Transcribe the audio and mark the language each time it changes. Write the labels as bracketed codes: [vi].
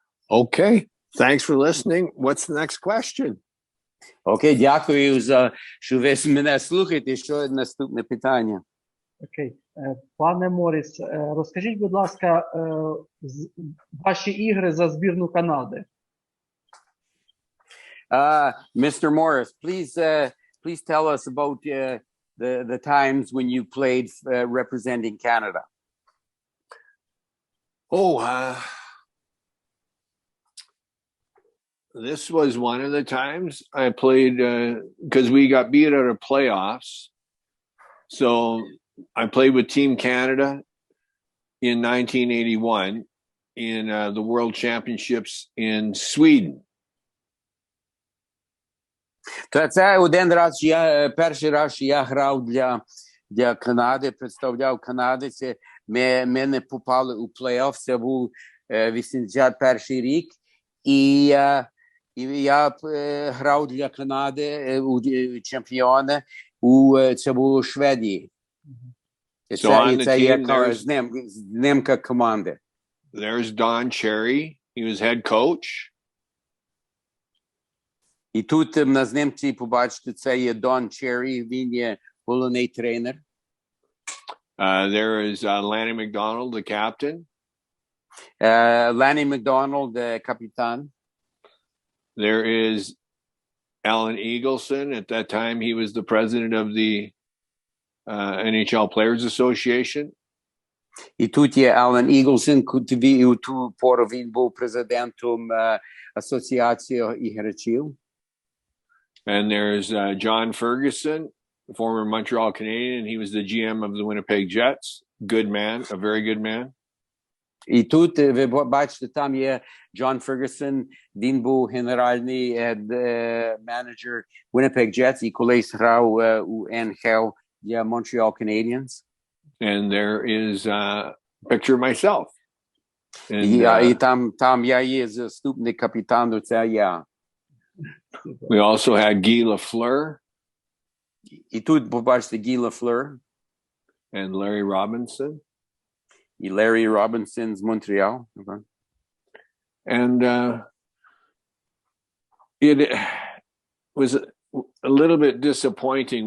[en] Okay, thanks for listening. What's the next question? [uk] Окей, дякую що ви мене слухаєте. Що наступне питання? Окей. Пане Морріс, розкажіть, будь ласка, ваші ігри за збірну Канади. [en] Mr. Morris, please tell us about the times when you played representing Canada. This was one of the times I played because we got beat out of playoffs. So I played with Team Canada in 1981 in the World Championships in Sweden. [uk] Це один раз, перший раз я грав для Канади, представляв Канаду. Ми не попали у плей-офф, це був 81 рік. І я грав для Канади у чемпіона, це було у Шведії. [en] So on the team, [uk] знімка команди. [en] There's Don Cherry. He was head coach. [uk] І тут на знімці побачите, це є Дон Черрі, він є головний тренер. [en] There is Lanny McDonald, the captain. [uk] Lanny McDonald, капітан. [en] There is Alan Eagleson. At that time, he was the president of the NHL Players Association. І тут є Алан Іглсон, у ту пору він був президентом Асоціації іграчів. And there's John Ferguson, former Montreal Canadian. He was the GM of the Winnipeg Jets. Good man, a very good man. [uk] І тут ви бачите, там є Джон Фергюсон, він був генеральний менеджер Winnipeg Jets і колись грав у NHL для Montreal Canadiens. [en] And there is a picture of myself. [uk] And, і там я є заступник капітану, це я. [en] We also had Guy Lafleur. [uk] І тут побачите Guy Lafleur. [en] And Larry Robinson. [uk] І Larry Robinson з Монреал. Okay. [en] And it was a little bit disappointing.